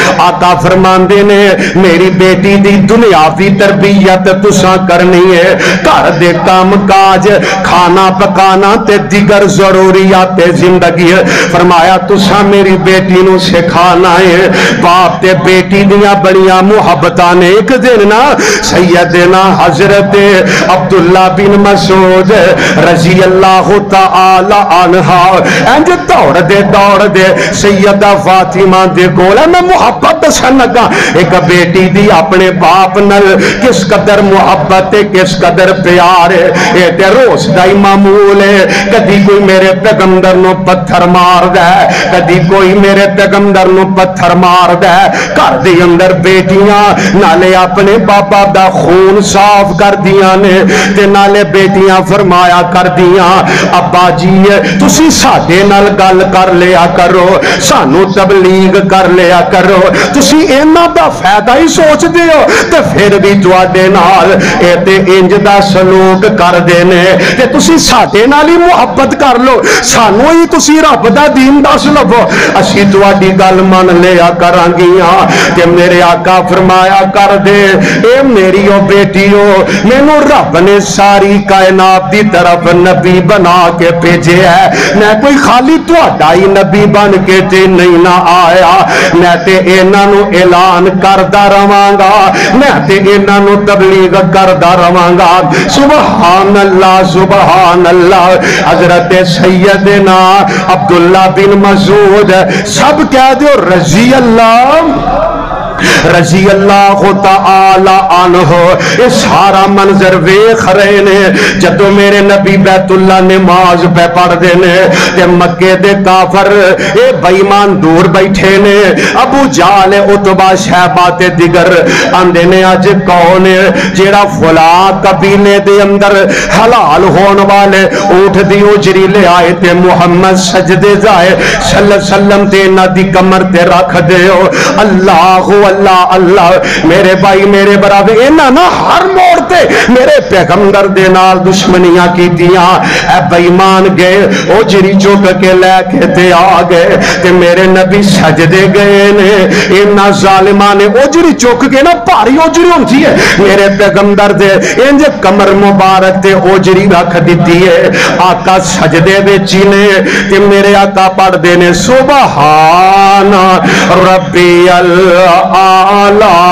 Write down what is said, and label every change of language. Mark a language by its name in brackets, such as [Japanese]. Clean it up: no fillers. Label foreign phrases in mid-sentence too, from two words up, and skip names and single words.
[Punjabi] آقا فرماندے نے میری بیٹی بیٹی دی دنیاوی تربیت تساں کرنی ہے، گھر دے کام کاج کھانا پکانا تے دیگر ضروریات زندگی ہے، فرمایا تساں میری بیٹی نو سکھانا ہے۔ باپ تے بیٹی دیاں بڑیاں محبتاں نے ایک دن نا سیدنا حضرت عبداللہ بن مسعود [Arabic] رضی اللہ تعالی عنہ [Punjabi] انج دوڑ دے سیدہ فاطمہ دے کول میں محبت دسن لگا ایک بیٹی دی اپنے باپ نال کس قدر محبت ہے، کس قدر پیار ہے، اے تے روز دا ہی معمول ہے۔ کدی کوئی میرے پیغمبر نو پتھر مار دے، کدی کوئی میرے پیغمبر نو پتھر مار دے، گھر دے اندر بیٹیاں نالے اپنے بابا دا خون صاف کر دیاں نے تے نالے بیٹیاں فرمایا کر دیاں ابا جی تسی ساڈے نال گل کر لیا کرو، سانو تبلیغ کر لیا کرو، تسی اینا دا فائدہ ہی سوچ دیو تے پھر بھی تواڈے نال اے تے انج دا سلوک کر دینے تے تسی ساڈے نال ہی محبت کر لو، سانو ہی تسی رب دا دین دس لو، اسی تواڈی گل من لیا کرانگیاں کہ میرے آقا فرمایا کر دے اے میری او بیٹیو مینوں رب نے ساری کائنات دی طرف نبی بنا کے بھیجے ہے، میں کوئی خالی تواڈا ہی نبی بن کے تے نہیں نہ آیا، میں تے انہاں نو اعلان کردا رہواں گا، میں تے انہاں نو تبلیغ کردا رہواں گا۔ [Arabic] سبحان اللہ سبحان اللہ۔ [Punjabi] حضرت سیدنا عبداللہ بن مسعود سب کہہ دیو [Arabic] رضی اللہ تعالی عنہ، [Punjabi] یہ سارا منظر ویکھ رہے نے جدو میرے نبی بیت اللہ نماز پہ پڑھ دے نے تے مکے دے کافر اے بے ایمان دور بیٹھے نے، ابو جہل عتبہ شیبہ تے دیگر آندے نے اج کون جیڑا فلاں قبیلے دے اندر حلال ہون والے اونٹ دی اجری لے آئے تے محمد سجدے جائے [Arabic] صلی اللہ علیہ وسلم [Punjabi] تے انہاں دی کمر تے رکھ دیو، اللہ اللہ اللہ۔ میرے بھائی میرے برادر انہاں نہ ہر موڑ تے میرے پیغمبر دے نال دشمنیاں کیتیاں، اے بے ایمان گئے اجری چک کے لے کے تے آ گئے تے میرے نبی سجدے گئے نے، انہاں ظالماں نے اجری چک کے نا بھاری اجری ہوندی ہے میرے پیغمبر دے انج کمر مبارک تے اجری رکھ دیتی ہے، آقا سجدے وچ نے تے میرے آقا پڑھ دے نے [Arabic] سبحان ربی الاعلی۔